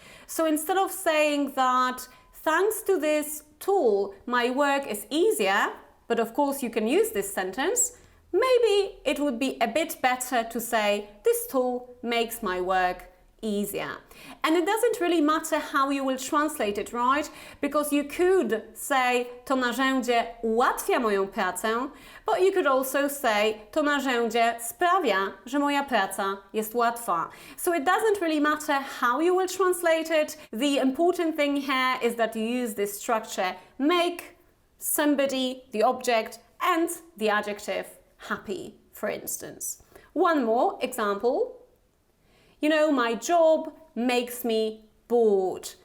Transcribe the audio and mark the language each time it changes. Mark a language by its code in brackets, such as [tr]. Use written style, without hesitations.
[en] So instead of saying that thanks to this tool my work is easier, but of course you can use this sentence, maybe it would be a bit better to say this tool makes my work easier. And it doesn't really matter how you will translate it, right? Because you could say [pl] to narzędzie ułatwia moją pracę, [en] but you could also say [pl] to narzędzie sprawia, że moja praca jest łatwa. [en] So it doesn't really matter how you will translate it. The important thing here is that you use this structure make, somebody, the object, and the adjective happy, for instance. One more example. My job makes me bored.